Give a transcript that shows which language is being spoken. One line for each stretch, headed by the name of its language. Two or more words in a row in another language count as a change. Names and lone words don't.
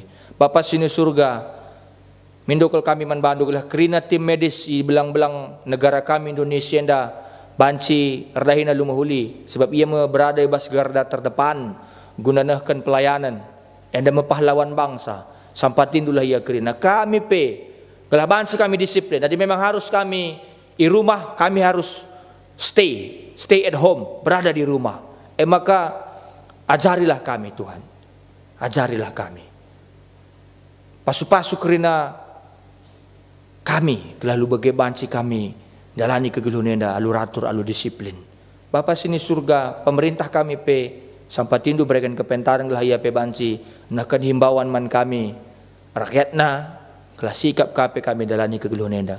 Batak Karo: Bapa sini surga, mindokal kami man bandu lah kerina tim medis di belang-belang negara kami Indonesia enda banci erdahina lumahuli sebab ia berada di bas garda terdepan gunanahkan pelayanan enda pahlawan bangsa sampatindulah ia kerina kami pe gelah banci kami disiplin.
Indonesian: Jadi memang harus kami di rumah, kami harus
English: stay at home,
Indonesian: berada di rumah. Maka ajarilah kami Tuhan, ajarilah kami
Batak Karo: pasu-pasu kerina kami lalu bagai banci kami jalani kegeluhan enda alu ratur alu disiplin. Bapa sini surga, pemerintah kami pe sampatindu berikan kepentaran gelah ia pe banci nakan himbauan man kami rakyatna kelah sikap kami jalani kegeluhan enda.